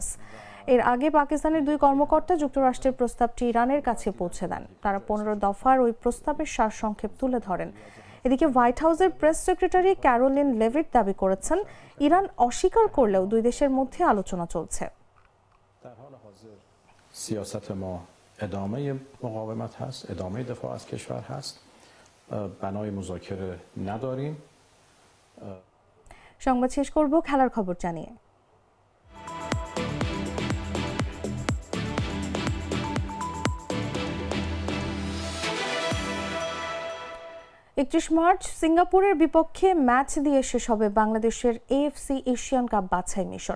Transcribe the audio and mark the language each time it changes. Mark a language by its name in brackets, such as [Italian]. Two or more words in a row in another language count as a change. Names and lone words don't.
[Bangla] এর আগে পাকিস্তানের দুই কর্মকর্তা যুক্তরাষ্ট্রের প্রস্তাবটি ইরানের কাছে পৌঁছে দেন। তারা 15 দফার ওই প্রস্তাবের সারসংক্ষেপ তুলে ধরেন। এদিকে হোয়াইট হাউসের [English] press secretary [Bangla] ক্যারোলিন লেভিট দাবি করেছেন, ইরান অস্বীকার করলেও দুই দেশের মধ্যে আলোচনা চলছে। [Persian] سیاست ما ادامه مقاومت هست، ادامه دفاع از کشور هست، بنای مذاکره نداریم। [Bangla] সংবাদ শেষ করব খেলার খবর জানিয়ে। 31 মার্চ সিঙ্গাপুরের বিপক্ষে ম্যাচ দিয়ে শেষ হবে বাংলাদেশের AFC এশিয়ান কাপ বাছাই মিশন।